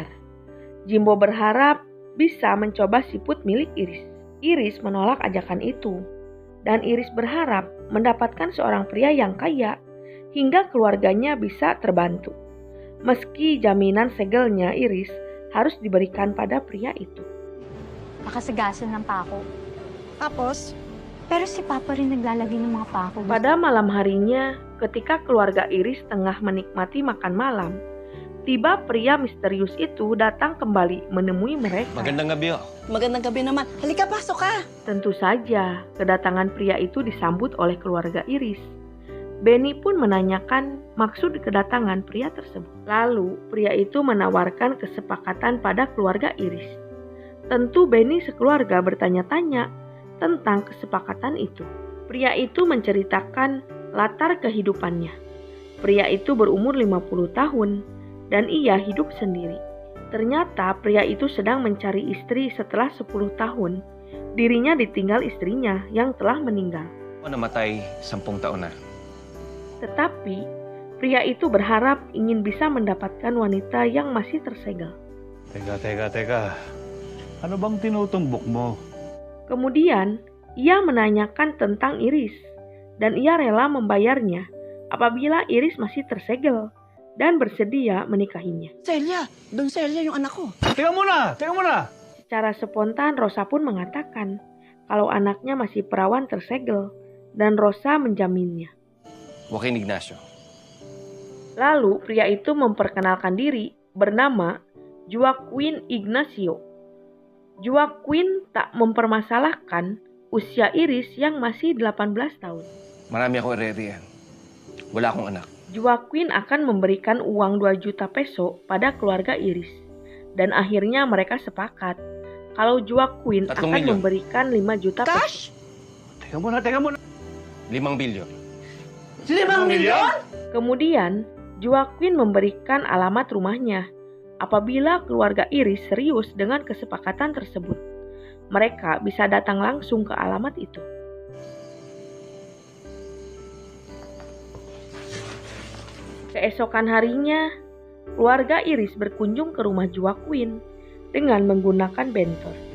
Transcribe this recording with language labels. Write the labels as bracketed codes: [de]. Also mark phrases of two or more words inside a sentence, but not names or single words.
[id] Jimbo berharap bisa mencoba siput milik Iris. Iris menolak ajakan itu. Dan Iris berharap mendapatkan seorang pria yang kaya hingga keluarganya bisa terbantu. Meski jaminan segelnya Iris harus diberikan pada pria itu. [tl] Nakasagasan ng pako. Tapos? Pero si Papa rin naglalagay ng mga pako. [id] Pada malam harinya, ketika keluarga Iris tengah menikmati makan malam, tiba pria misterius itu datang kembali menemui mereka. [tl] Magandang gabi, oh. Magandang gabi naman. Halika, pasok ka. [id] Tentu saja, kedatangan pria itu disambut oleh keluarga Iris. Beni pun menanyakan maksud kedatangan pria tersebut. Lalu, pria itu menawarkan kesepakatan pada keluarga Iris. Tentu Beni sekeluarga bertanya-tanya tentang kesepakatan itu. Pria itu menceritakan latar kehidupannya. Pria itu berumur 50 tahun dan ia hidup sendiri. Ternyata pria itu sedang mencari istri setelah 10 tahun. Dirinya ditinggal istrinya yang telah meninggal. [tl] Namatay 10 taon na. [id] Tetapi, pria itu berharap ingin bisa mendapatkan wanita yang masih tersegel. [tl] Teka. Ano bang tinutumbok mo? [id] Kemudian, ia menanyakan tentang Iris, dan ia rela membayarnya apabila Iris masih tersegel dan bersedia menikahinya. [tl] Celia, Don Celia yung anak ko. Teka muna! [id] Secara spontan, Rosa pun mengatakan kalau anaknya masih perawan tersegel, dan Rosa menjaminnya. Joaquin Ignacio. Lalu pria itu memperkenalkan diri bernama Joaquin Ignacio. Joaquin tak mempermasalahkan usia Iris yang masih 18 tahun. [tl] Marami akong ire-iriyan. Wala akong anak. [id] Joaquin akan memberikan uang 2 juta peso pada keluarga Iris. Dan akhirnya mereka sepakat kalau Joaquin [tl] 3 [id] akan [tl] milyon. [id] memberikan 5 juta peso. [tl] Teka muna, teka muna. 5 bilyon. 5 milyon? [id] Kemudian, Joaquin memberikan alamat rumahnya. Apabila keluarga Iris serius dengan kesepakatan tersebut, mereka bisa datang langsung ke alamat itu. Keesokan harinya, keluarga Iris berkunjung ke rumah Joaquin dengan menggunakan bentor.